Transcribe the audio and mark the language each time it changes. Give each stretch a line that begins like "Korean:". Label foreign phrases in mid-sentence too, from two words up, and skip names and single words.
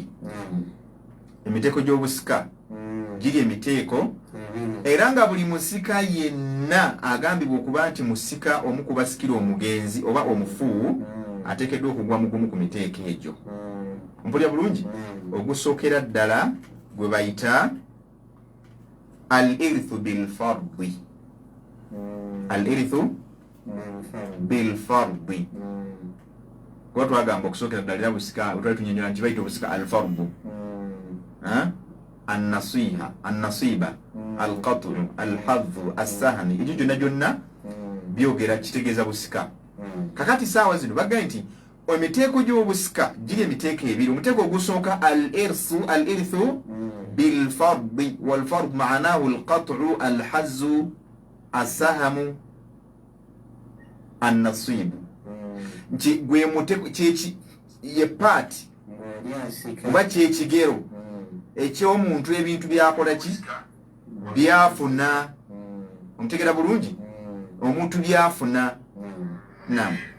Ganda: Emiteeko gy'obusika giri emiteeko era nga buli musika yenna agambibwa okuba nti musika omu ku basikira omugenzi oba omufu ateekeddwa okugwa mu gumu ku miteeko egyo. Mpulira bulungi? Ogusookera ddala gwe bayita
Arabic: الإرث بالفرض. الإرث بالفرض.
Ganda: Kuba twagamba okusookera ddala era busika twali tunnyonnyola nti bayita obusika
Arabic: الفرض، النصيحة، النسبة، القطر، الحظ,
Ganda: as-sahani, ekyo gyonna gyonna byogera kitegeeza busika. Kakati saawa zino bagambye nti emiteeko gy'obusika giri emiteeko 2. Omuteeko ogusooka
Arabic: الإرث بالفرض، والفرض معناه القطر، الحظ، السهم، النصيب.
Ganda: Nti gwe muteeko ye paati oba kyekigero eky'omuntu ebintu byakola ki? Byafuna. Omutegeera bulungi? Omuntu byafuna. Naam.